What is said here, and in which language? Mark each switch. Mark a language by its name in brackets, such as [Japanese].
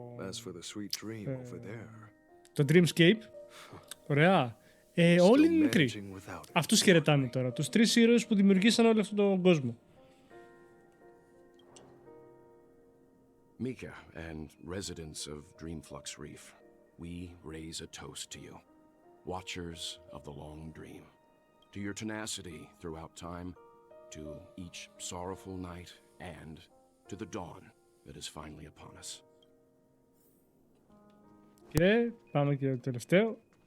[English] As for the sweet dream over there. [Greek] Το Dreamscape. Ωραία. Όλοι είναι μικροί. Αυτούς χαιρετάμε τώρα. Τους 3 ήρωες που δημιουργήσαν όλο αυτόν τον κόσμο. [English] Mika and residents of Dreamflux Reef, we raise a toast to you, watchers of the long dream, to your tenacity throughout time, to each sorrowful night, and to the dawn that is finally upon us. [Greek] Και πάμε και το τελευταίο.